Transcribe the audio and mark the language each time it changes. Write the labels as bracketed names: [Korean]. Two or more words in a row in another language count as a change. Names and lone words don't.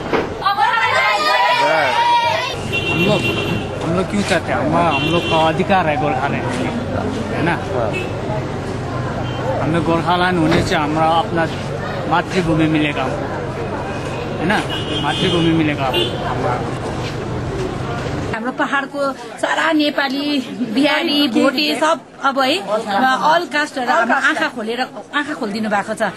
[Hindi] हम लोग क्यों चाहते हैं? हम लोग का अधिकार है गोर्खाल्यान्ड, है ना? हमें गोर्खाल्यान्ड होने से हमारा अपना मातृभूमि मिलेगा, है ना? मातृभूमि मिलेगा। [Nepali] हाम्रो पहाडको सारा नेपाली बिहारी भोटे सब अब है अल कास्टहरु हाम्रो आँखा खोलिदिनु भएको छ।